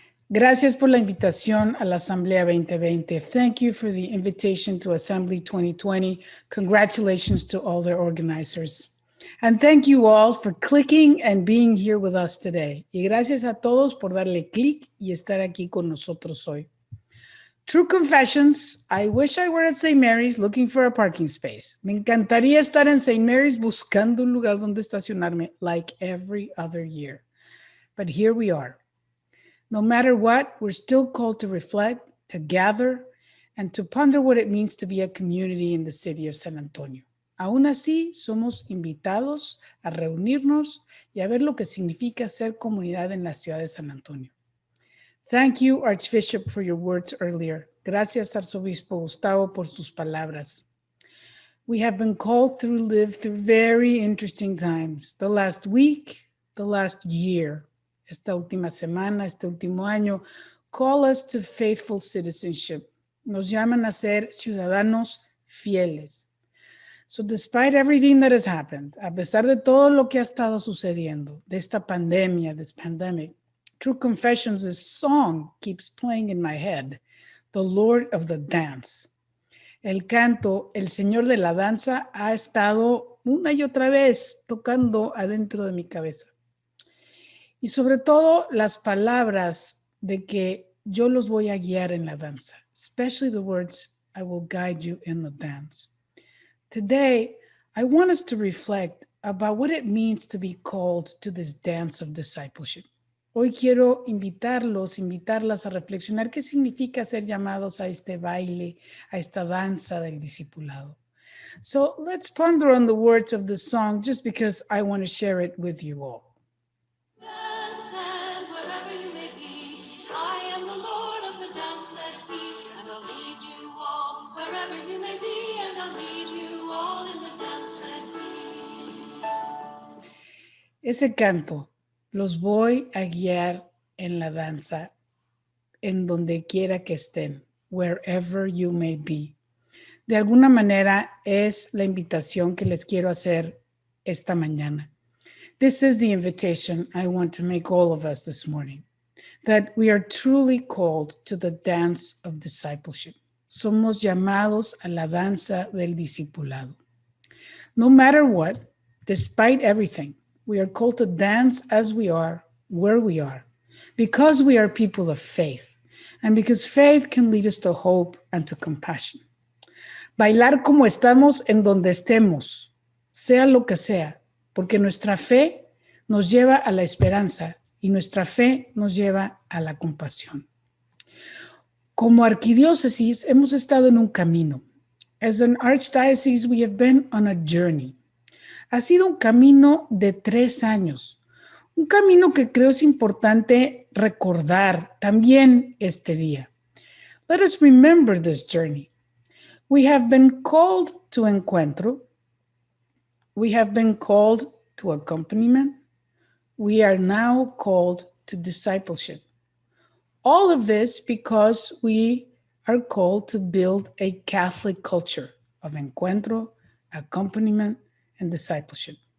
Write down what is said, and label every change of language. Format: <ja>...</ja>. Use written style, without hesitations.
<es>Gracias por la invitación a la Asamblea 2020.</es> <en>Thank you for the invitation to Assembly 2020. Congratulations to all their organizers. And thank you all for clicking and being here with us today.</en> <es>Y gracias a todos por darle clic y estar aquí con nosotros hoy.</es> <en>True confessions, I wish I were at St. Mary's looking for a parking space.</en> <es>Me encantaría estar en St.</es> <en>Mary's</en> <es>buscando un lugar donde estacionarme</es> <en>like every other year. But here we are. No matter what, we're still called to reflect, to gather, and to ponder what it means to be a community in the city of San Antonio.</en> <es>Aún así, somos invitados a reunirnos y a ver lo que significa ser comunidad en la ciudad de San Antonio.</es> <en>Thank you, Archbishop, for your words earlier.</en> <es>Gracias, Arzobispo Gustavo, por sus palabras.</es> <en>We have been called to live through very interesting times. The last week, the last year,</en> <es>esta última semana, este último año,</es> <en>call us to faithful citizenship.</en> <es>Nos llaman a ser ciudadanos fieles.</es> <en>So despite everything that has happened,</en> <es>a pesar de todo lo que ha estado sucediendo, de esta pandemia,</es> <en>this pandemic, True Confessions, this song keeps playing in my head, the Lord of the Dance.</en> <es>El canto, el Señor de la Danza, ha estado una y otra vez tocando adentro de mi cabeza. Y sobre todo las palabras de que yo los voy a guiar en la danza,</es> <en>especially the words, I will guide you in the dance. Today, I want us to reflect about what it means to be called to this dance of discipleship.</en> <es>Hoy quiero invitarlas a reflexionar qué significa ser llamados a este baile, a esta danza del discipulado.</es> <en>So let's ponder on the words of the song just because I want to share it with you all. Dance, and wherever you may be, I am the Lord of the dance, said he, and I'll lead you all, wherever you may be, and I'll lead you all in the dance, said he.</en> <es>Ese canto, los voy a guiar en la danza, en donde quiera que estén,</es> <en>wherever you may be.</en> <es>De alguna manera es la invitación que les quiero hacer esta mañana.</es> <en>This is the invitation I want to make all of us this morning, that we are truly called to the dance of discipleship.</en> <es>Somos llamados a la danza del discipulado.</es> <en>No matter what, despite everything, we are called to dance as we are, where we are, because we are people of faith, and because faith can lead us to hope and to compassion.</en> <es>Bailar como estamos en donde estemos, sea lo que sea, porque nuestra fe nos lleva a la esperanza y nuestra fe nos lleva a la compasión. Como arquidiócesis hemos estado en un camino.</es> <en>As an archdiocese, we have been on a journey.</en> <es>Ha sido un camino de 3 años, un camino que creo es importante recordar también este día.</es> <en>Let us remember this journey. We have been called to encuentro. We have been called to accompaniment. We are now called to discipleship. All of this because we are called to build a Catholic culture of encuentro, accompaniment, and discipleship.</en>